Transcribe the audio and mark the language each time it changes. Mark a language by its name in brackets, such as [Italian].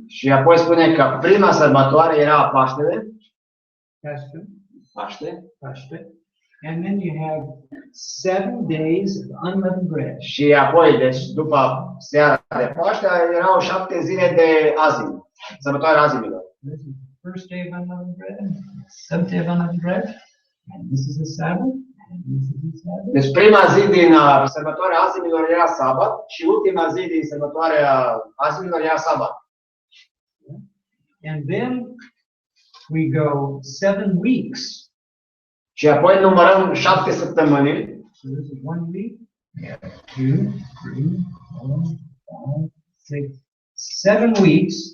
[Romanian] Și apoi spune că prima sărbătoare era Paștele. Paște. [English] And then you have 7 days of unleavened bread. [Romanian] Și apoi, deci, după seara de Paște, erau 7 zile de azim. Sărbătoarea azimilor. [English] This is the first day of unleavened bread, 7th day of unleavened bread, and this is the Sabbath, and this is the Sabbath. [Romanian] Deci prima zi din sărbătoarea azimilor era sabat și ultima zi din sărbătoarea azimilor era sabat. [English] And then we go 7 weeks. [Romanian] Și apoi numărăm 7 săptămâni. [English] So this is 1 week, 2, 3, 4, 5, 6, 7 weeks.